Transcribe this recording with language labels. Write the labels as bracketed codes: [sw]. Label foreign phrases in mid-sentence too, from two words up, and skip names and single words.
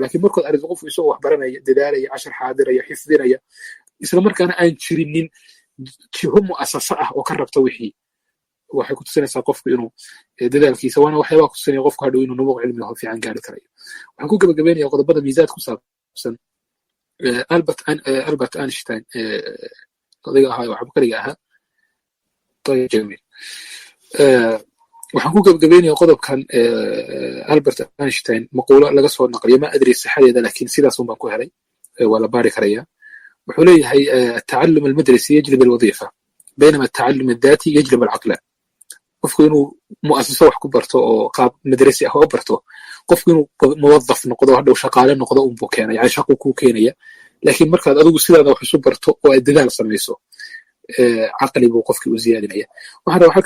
[so] laakiin markood aragto qofku isagoo wax baranaya, dadaalaya, cashar xaadiraya, xifdinaya, isla markaana aan jirinin jiho mu'asasa ah oo ka rabta wixii, waxay ku tusinaysaa qofku inuu dadaalkiisa waana waxyaabaha ku tusinaya qofku hadhow inuu nubuuq cilmiga fiican gaari karayo. waxaan ku gabagabaynayaa qodobada miisaad ku saabsan albert einstein odayga ahaa oo cabqariga ahaa [ar] طيب جميل [so] waxaan ku gabagabeynaya qodobkan albert einstein maquulo laga soo naqliyo ma adri saxadeeda laakiin sidaas un baan ku helay waa la baari karaya wuxuu leeyahay [ar] التعلم المدرسي يجلب الوظيفة بينما التعلم الذاتي يجلب العقل [so] qofku inuu mu'asaso wax ku barto oo qaab madrasi ah oo barto qofku inuu muwaddaf noqdo hadhow shaqaale noqdo un buu keenaya yani shaqo ku keenaya laakiin markaad adigu sidaada wax isu barto oo aad dadaal samayso caqli buu qofkii u ziyaadinaya waxaan rabaa